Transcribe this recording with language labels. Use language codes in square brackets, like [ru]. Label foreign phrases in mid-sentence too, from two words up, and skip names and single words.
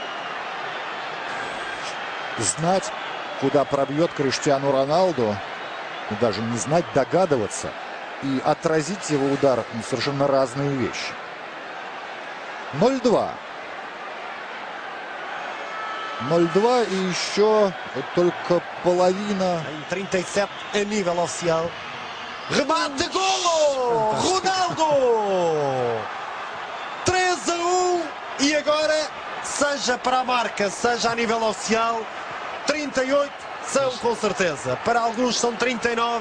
[ru] Знать, куда пробьет Криштиану Роналду, даже не знать, догадываться, и отразить его удар — совершенно разные вещи. 0-2. 0-2 и еще только половина. [pt] 37 a nível oficial. Remate, golo! Ronaldo! 3-1 e agora, seja para a marca, seja a nível oficial, 38 são com certeza. Para alguns são 39.